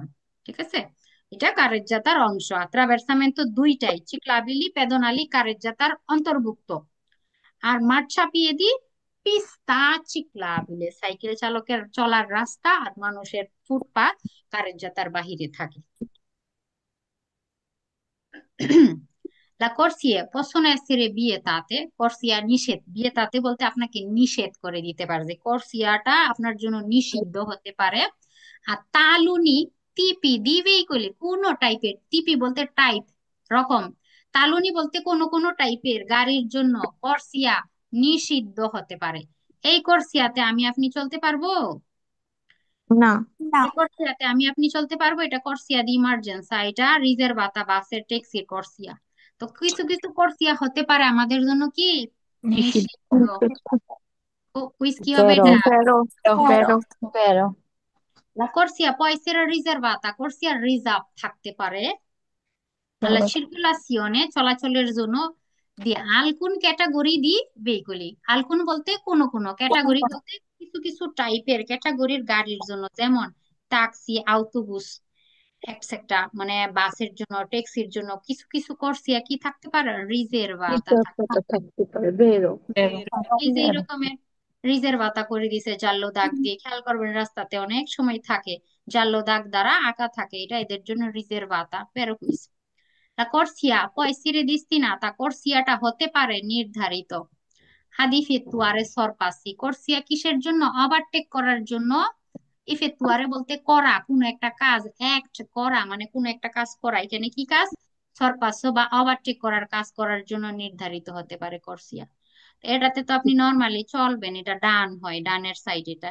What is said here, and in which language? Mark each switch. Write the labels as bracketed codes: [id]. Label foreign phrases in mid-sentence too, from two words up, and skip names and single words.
[bn] ঠিক আছে, এটা কারেজ্জাতার অংশ। আত্রাভের্সামেন্তো দুইটাই, [it] ciclabili pedonali [bn] কারেজ্জাতার অন্তর্ভুক্ত। আর [it] marciapiedi pista ciclabile [bn] সাইকেল চালকের চলার রাস্তা আর মানুষের ফুটপাত কারেজ্জাতার বাহিরে থাকে। [it] La corsie possono essere vietate, [bn] corsia নিষেধ, vietate বলতে আপনাকে নিষেধ করে দিতে পারে, যে কর্সিয়াটা আপনার জন্য নিষিদ্ধ হতে পারে। আর [it] taluni tipi di veicoli [bn] কোন টাইপের, টিপি বলতে টাইপ রকম, তালুনি বলতে কোন কোন টাইপের গাড়ির জন্য কর্সিয়া নিষিদ্ধ হতে পারে। এই কর্সিয়াতে আমি আপনি চলতে পারবো? না। না। এই কর্সিয়াতে আমি আপনি চলতে পারবো? এটা [it] corsia di emergenza, [bn] এটা রিজার্ভাতা বাসের ট্যাক্সির কর্সিয়া। তো কিছু কিছু কর্সিয়া হতে পারে আমাদের জন্য কি নিষিদ্ধ। কুইজ কি হবে [it] Vero, [bn] এটা? [it] vero, ভেরো। vero. La corsia può essere riservata, [bn] কর্সিয়া রিজার্ভ থাকতে পারে [it] alla circolazione [bn] চলাচলের জন্য [it] di alcune categorie di veicoli, [bn] আলকুন বলতে কোন কোন, ক্যাটাগরি বলতে কিছু কিছু টাইপের ক্যাটাগরির গাড়ির জন্য, যেমন ট্যাক্সি, আউটোবুস এটসেট্রা, মানে বাসের জন্য ট্যাক্সির জন্য কিছু কিছু কর্সিয়া কি থাকতে পারে, রিজার্ভাতা থাকতে Riservata থাকতে পারে, [it] vero. Vero. [bn] পারে। এই যে এরকমের রিজার্ভাতা করে দিছে জাল্লো দাগ দিয়ে, খেয়াল করবেন রাস্তাতে অনেক সময় থাকে জাল্লো দাগ দ্বারা আঁকা থাকে, এটা এদের জন্য রিজার্ভাতা। [it] pero questo la corsia può essere destinata, [bn] কর্সিয়াটা হতে পারে নির্ধারিত [it] ad effettuare sorpassi, [bn] কর্সিয়া কিসের জন্য, ওভারটেক করার জন্য। ইফেক্টুয়ারে বলতে করা, কোন একটা কাজ, অ্যাক্ট করা মানে কোন একটা কাজ করা, এখানে কি কাজ, সরপাস বা ওভারটেক করার কাজ করার জন্য নির্ধারিত হতে পারে কর্সিয়া। এটাতে তো আপনি নর্মালি চলবেন, এটা ডান হয়, ডানের সাইড এটা।